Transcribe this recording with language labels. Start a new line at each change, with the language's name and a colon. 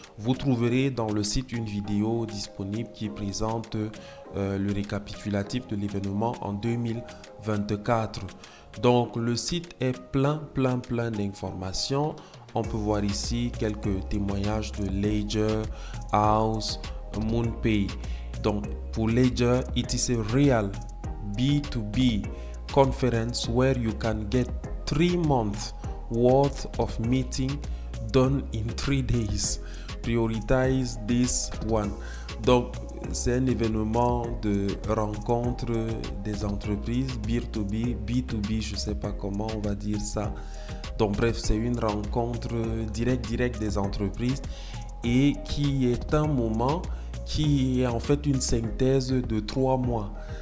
French: Vous trouverez dans le site une vidéo disponible qui présente le récapitulatif de l'événement en 2024. Donc le site est plein d'informations. On peut voir ici quelques témoignages de Ledger, House, MoonPay. Donc pour Ledger,
English: it is a real B2B conference where you can get 3 months worth of meeting done in 3 days. Prioritize this one.
French: Donc c'est un événement de rencontre des entreprises B2B, B2B, je ne sais pas comment on va dire ça. Donc bref, c'est une rencontre directe des entreprises et qui est un moment qui est en fait une synthèse de 3 mois.